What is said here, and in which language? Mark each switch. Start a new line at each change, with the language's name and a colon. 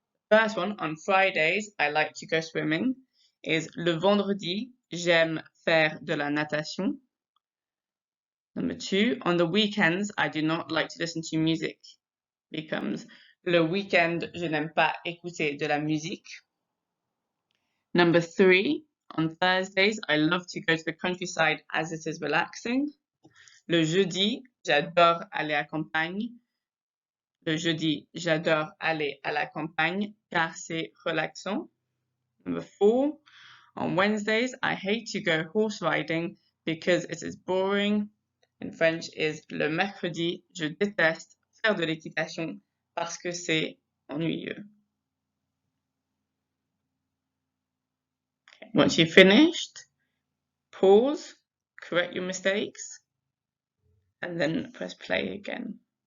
English: First one, on Fridays, I like to go swimming, is
French: le vendredi, j'aime faire de la natation.
English: Number 2, on the weekends, I do not like to listen to music. Becomes
French: le week-end, je n'aime pas écouter de la musique.
English: Number 3, on Thursdays, I love to go to the countryside as it is relaxing.
French: Le jeudi, j'adore aller à campagne. Le jeudi, j'adore aller à la campagne car c'est relaxant.
English: Number 4, on Wednesdays, I hate to go horse riding because it is boring. In French is
French: le mercredi, je déteste faire de l'équitation parce que c'est ennuyeux.
English: Okay. Once you've finished, pause, correct your mistakes, and then press play again.